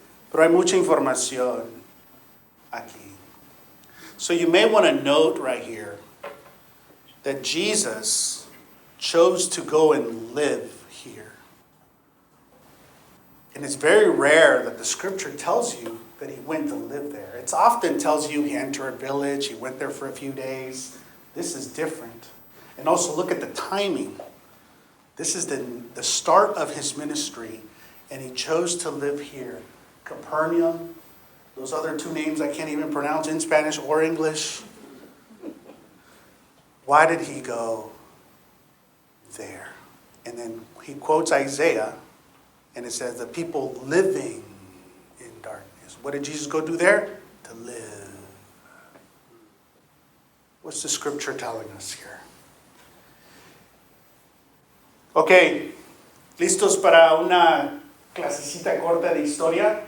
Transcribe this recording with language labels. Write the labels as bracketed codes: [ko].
[es] Pero hay mucha información aquí. [en] So you may want to note right here that Jesus chose to go and live here. And it's very rare that the scripture tells you that he went to live there. It often tells you he entered a village, he went there for a few days. This is different. And also look at the timing. This is the start of his ministry, and he chose to live here. Capernaum, those other two names I can't even pronounce in Spanish or English. Why did he go there? And then he quotes Isaiah, and it says, the people living in darkness. What did Jesus go do there? To live. What's the scripture telling us here? [es] Ok, ¿listos para una clasecita corta de historia?